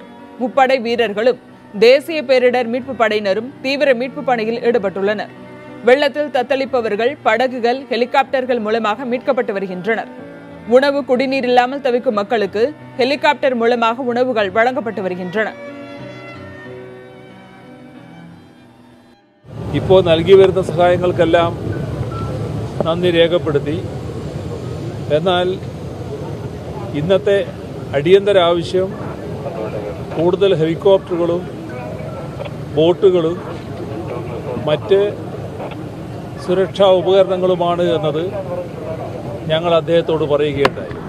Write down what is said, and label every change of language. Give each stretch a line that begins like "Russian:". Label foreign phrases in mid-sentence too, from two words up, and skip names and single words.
Tamil: முப்படை வீரர்களும் தேசிய பேரிடர் மீட்பு படையினரும் தீவிர மீட்பு பணியில் ஈடுபட்டுள்ளனர். வெள்ளத்தில் தத்தளிப்பவர்கள் படகுகள், ஹெலிகாப்டர்கள் மூலமாக மீட்கப்பட்டு வருகின்றனர். உணவு, குடிநீர் இல்லாமல் தவிக்கும் மக்களுக்கு ஹெலிகாப்டர் மூலமாக உணவுகள் வழங்கப்பட்டு வருகின்றன.
Malayalam: ഇപ്പോൾ നൽകി വരുന്ന സഹായങ്ങൾക്കെല്ലാം നന്ദി രേഖപ്പെടുത്തി. എന്നാൽ ഇന്നത്തെ അടിയന്തര ആവശ്യം കൂടുതൽ ഹെലികോപ്റ്ററുകളും ബോട്ടുകളും മറ്റ് സുരക്ഷാ ഉപകരണങ്ങളുമാണ് എന്നത് ഞങ്ങൾ അദ്ദേഹത്തോട് പറയുകയുണ്ടായി.